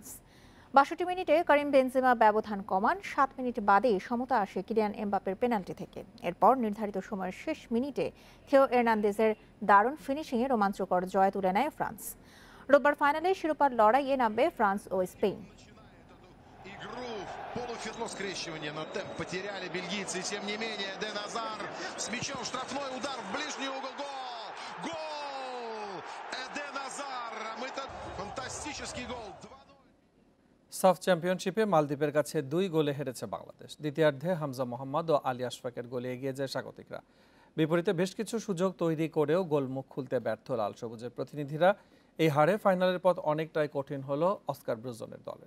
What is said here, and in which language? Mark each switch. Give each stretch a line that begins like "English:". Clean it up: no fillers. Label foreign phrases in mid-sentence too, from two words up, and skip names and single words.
Bangla: 62 মিনিটে করিম বেনজেমা ব্যবধান কমান। 7 মিনিট বাদেই সমতা আসে কিলিয়ান এমবাপের পেনাল্টি থেকে। এরপর নির্ধারিত সময়ের শেষ মিনিটে থেও এর্নান্দেজের দারুণ ফিনিশিংয়ে রোমাঞ্চকর জয় তুলে নেয় ফ্রান্স। রোববার ফাইনালে শিরোপার লড়াইয়ে নামবে ফ্রান্স ও স্পেন।
Russian: Полуфинале скрещивания, но темп потеряли бельгийцы, и тем не менее Эден Азар с мячом, штрафной удар в ближний угол, гол! Гол! Эден Азар! Это фантастический гол!
Bangla: সাফ চ্যাম্পিয়নশিপে মালদ্বীপের কাছে 2 গোলে হেরেছে বাংলাদেশ। দ্বিতীয়ার্ধে হামজা মোহাম্মদ ও আলী আশফাকের গোলে এগিয়ে যায় স্বাগতিকরা। বিপরীতে বেশ কিছু সুযোগ তৈরি করেও গোলমুখ খুলতে ব্যর্থ লাল সবুজের প্রতিনিধিরা। এই হারে ফাইনালের পথ অনেকটাই কঠিন হলো অস্কার ব্রুজনের দলের।